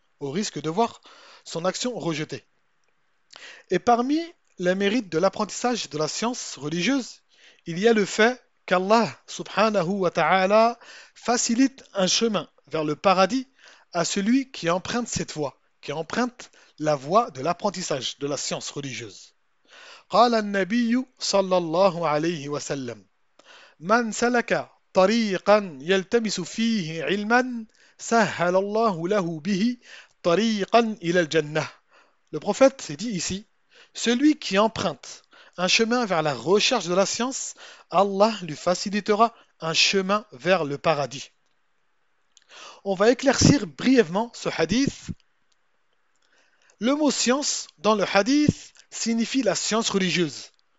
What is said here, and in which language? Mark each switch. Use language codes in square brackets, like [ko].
[fr] Au risque de voir son action rejetée. Et parmi les mérites de l'apprentissage de la science religieuse, il y a le fait qu'Allah, [ar] subhanahu wa ta'ala, [fr] facilite un chemin vers le paradis à celui qui emprunte cette voie, qui emprunte la voie de l'apprentissage de la science religieuse. [ar] قال النبي صلى الله عليه وسلم: من سلك طريقا يلتمس فيه علما سهل الله له به طريقا إلى الجنة. [fr] Le prophète s'est dit ici: celui qui emprunte un chemin vers la recherche de la science, Allah lui facilitera un chemin vers le paradis. On va éclaircir brièvement ce hadith. Le mot science dans le hadith signifie la science religieuse.